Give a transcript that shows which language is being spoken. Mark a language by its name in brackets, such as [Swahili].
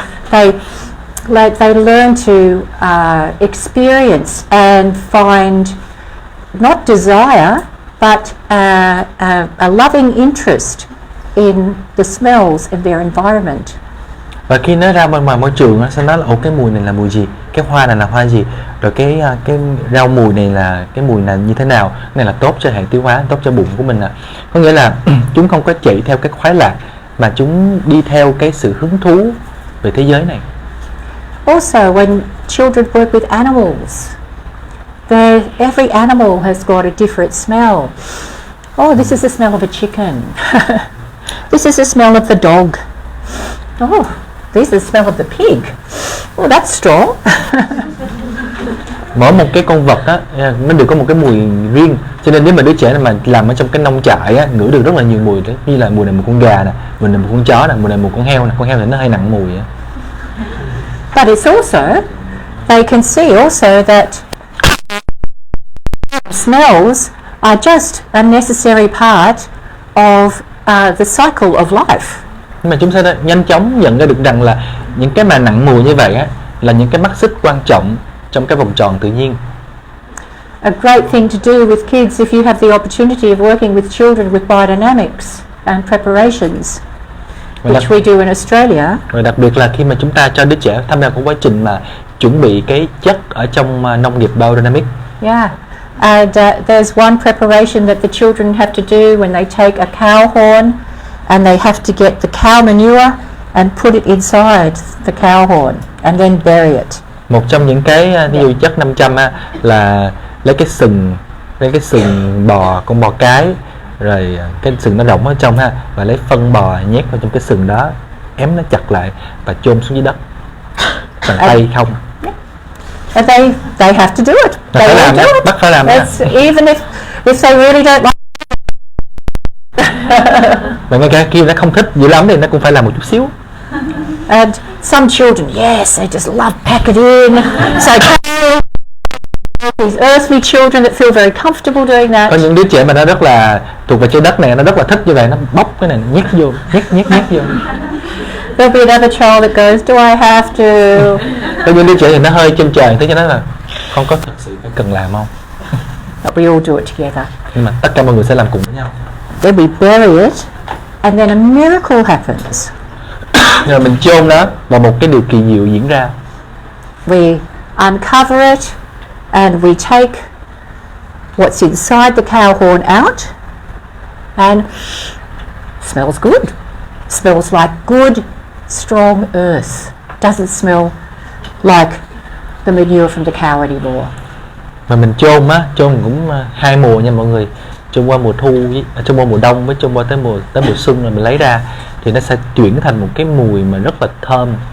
[English] They learn to experience and find not desire but a loving interest in the smells in their environment. [Vietnamese] Và khi nó ra bên ngoài môi trường nó sẽ nói là cái mùi này là mùi gì, cái hoa này là hoa gì, rồi cái rau mùi này là cái mùi này như thế nào, cái này là tốt cho hệ tiêu hóa, tốt cho bụng của mình à. Có nghĩa là chúng không có chạy theo cái khoái lạc mà chúng đi theo cái sự hứng thú về thế giới này. [English] Also, when children work with animals, every animal has got a different smell. Oh, this is the smell of a chicken. This is the smell of the dog. Oh, this is the smell of the pig. Oh, that's strong. [Vietnamese] Mỗi một cái con vật á, nó đều có một cái mùi riêng. Cho nên nếu mà đứa trẻ này mà làm ở trong cái nông trại á, ngửi được rất là nhiều mùi đó, như là mùi này mùi con gà nè, mùi này mùi con chó nè, mùi này mùi con heo nè. Con heo thì nó hơi nặng mùi á. [English] But it's also, they can see also that smells are just a necessary part of the cycle of life. [Vietnamese] Nhưng mà chúng sẽ nhanh chóng nhận ra được rằng là những cái mà nặng mùi như vậy á, là những cái mắt xích quan trọng trong cái vòng tròn tự nhiên. [English] A great thing to do with kids if you have the opportunity of working with children with biodynamics and preparations, which we do in Australia. [Vietnamese] Và đặc biệt là khi mà chúng ta cho đứa trẻ tham gia một quá trình mà chuẩn bị cái chất ở trong nông nghiệp biodynamic. [English] Yeah, and there's one preparation that the children have to do when they take a cow horn and they have to get the cow manure and put it inside the cow horn and then bury it. [Vietnamese] Một trong những cái ví dụ chất 500 á, là lấy cái sừng bò, con bò cái, rồi cái sừng nó rỗng ở trong ha, và lấy phân bò nhét vào trong cái sừng đó, ém nó chặt lại và chôn xuống dưới đất bằng tay không. [English] And they have to do it. They [Vietnamese] Phải làm [English] will [Vietnamese] đó, [English] do it. [Vietnamese] bắt phải làm đó. [English] Even if they really don't like. [Vietnamese] Và ngay cả khi nó không thích dữ lắm thì nó cũng phải làm một chút xíu. [English] And some children, yes, they just love pack it in. So these earthly children that feel very comfortable doing that. [Vietnamese] Có những đứa trẻ mà nó rất là thuộc về trái đất này, nó rất là thích như vậy, nó bóc cái này nhét vô, nhét vô. [English] There'll be another child that goes, do I have to? [Vietnamese] Có những đứa trẻ thì nó hơi trên trời, thế cho nên là không có thực sự phải cần làm không. [English] But we all do it together. [Vietnamese] Nhưng mà tất cả mọi người sẽ làm cùng với nhau. [English] Then we bury it, and then a miracle happens. [Vietnamese] Rồi mình chôn nó và một cái điều kỳ diệu diễn ra. [English] We uncover it, and we take what's inside the cow horn out, and smells good. Smells like good, strong earth. Doesn't smell like the manure from the cow anymore. [Vietnamese] Mà mình chôn cũng hai mùa nha mọi người. Chôn qua mùa thu, chôn qua mùa đông với chôn qua tới mùa xuân rồi mình lấy ra thì nó sẽ chuyển thành một cái mùi mà rất là thơm.